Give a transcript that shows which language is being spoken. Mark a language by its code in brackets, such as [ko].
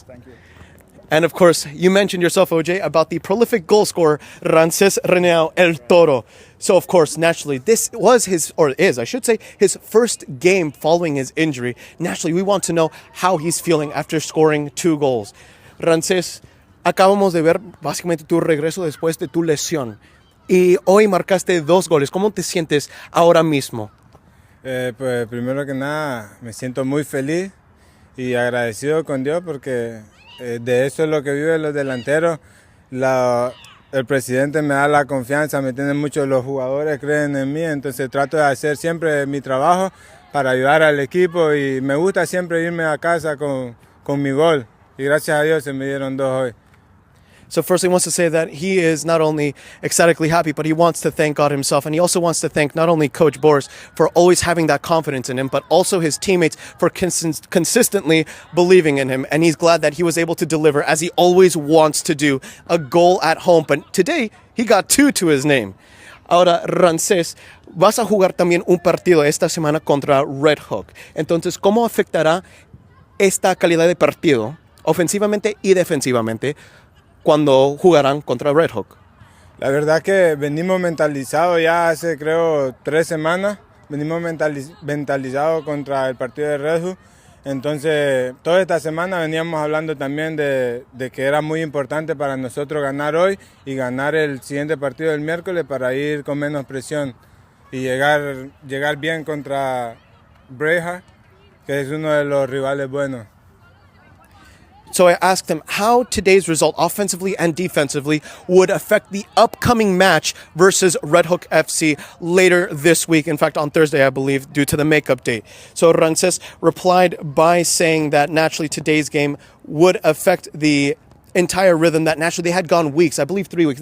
[en] Thank you. And of course, you mentioned yourself, Ojai, about the prolific goal scorer, Rances Reneau, El Toro. So of course, naturally, this was his first game following his injury. Naturally, we want to know how he's feeling after scoring 2 goals. [es] Rances, acabamos de ver básicamente tu regreso después de tu lesión. Y hoy marcaste 2 goles. ¿Cómo te sientes ahora mismo? Pues primero que nada me siento muy feliz y agradecido con Dios porque de eso es lo que viven los delanteros. El presidente me da la confianza, me entienden mucho los jugadores, creen en mí, entonces trato de hacer siempre mi trabajo para ayudar al equipo y me gusta siempre irme a casa con mi gol y gracias a Dios se me dieron 2 hoy. [en] So first he wants to say that he is not only ecstatically happy, but he wants to thank God himself. And he also wants to thank not only Coach Boris for always having that confidence in him, but also his teammates for consistently believing in him. And he's glad that he was able to deliver, as he always wants to do, a goal at home. But today, he got 2 to his name. [es] Ahora, Rances, vas a jugar también un partido esta semana contra Red Hook. Entonces, ¿cómo afectará esta calidad de partido, ofensivamente y defensivamente, cuando jugarán contra Red Hook? La verdad que venimos mentalizados ya hace creo 3 semanas, venimos mentalizados contra el partido de Red Hook, entonces toda esta semana veníamos hablando también de que era muy importante para nosotros ganar hoy y ganar el siguiente partido del miércoles para ir con menos presión y llegar bien contra Braveheart, que es uno de los rivales buenos. [en] So I asked him how today's result, offensively and defensively, would affect the upcoming match versus Red Hook FC later this week. In fact, on Thursday, I believe, due to the makeup date. So Rances replied by saying that naturally today's game would affect the entire rhythm, that naturally they had gone weeks, I believe 3 weeks.